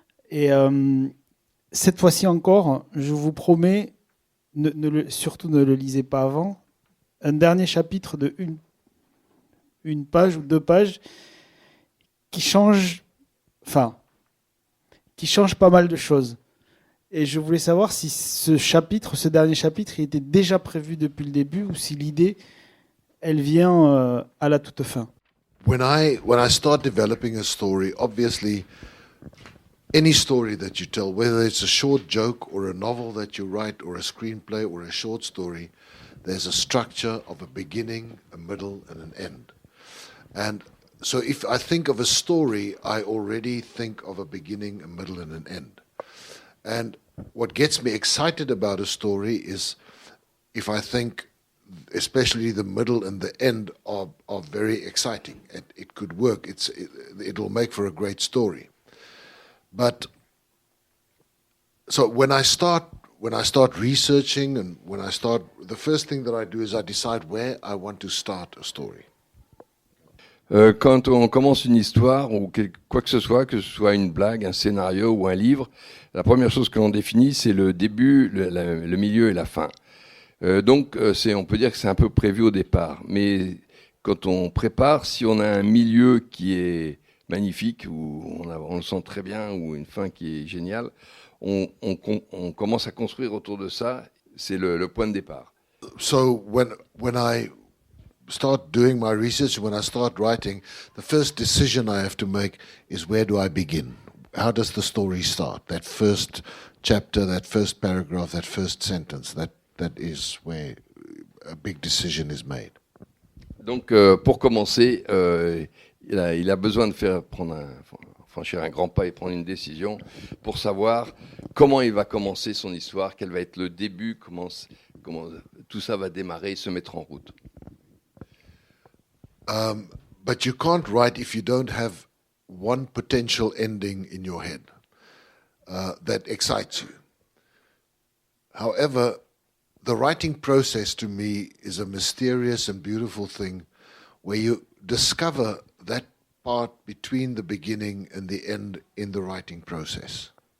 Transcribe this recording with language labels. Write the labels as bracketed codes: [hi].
[fr] Et cette fois-ci encore, je vous promets, surtout ne le lisez pas avant, un dernier chapitre de une page ou 2 pages qui change pas mal de choses. Et je voulais savoir si ce dernier chapitre, il était déjà prévu depuis le début ou si l'idée, elle vient à la toute fin. [en] When I start developing a story, obviously any story that you tell, whether it's a short joke or a novel that you write or a screenplay or a short story, there's a structure of a beginning, a middle, and an end. And so if I think of a story, I already think of a beginning, a middle, and an end. And what gets me excited about a story is if I think especially the middle and the end are very exciting. It could work. It'll make for a great story. But so when I start researching and the first thing that I do is I decide where I want to start a story. [fr] Quand on commence une histoire ou quoi que ce soit une blague, un scénario ou un livre, la première chose que l'on définit, c'est le début, le milieu et la fin. Donc, on peut dire que c'est un peu prévu au départ. Mais quand on prépare, si on a un milieu qui est magnifique, où on le sent très bien, ou une fin qui est géniale, on commence à construire autour de ça. C'est le point de départ. [en] So when I start doing my research, when I start writing, the first decision I have to make is where do I begin? How does the story start? That first chapter, that first paragraph, that first sentence, that is where a big decision is made. [fr] Donc, pour commencer, il a besoin de franchir un grand pas et prendre une décision pour savoir comment il va commencer son histoire, quel va être le début, comment tout ça va démarrer et se mettre en route. [en] But you can't write if you don't have one potential ending in your head that excites you. However, the writing process to me is a mysterious and beautiful thing where you discover that part between the beginning and the end in the writing process.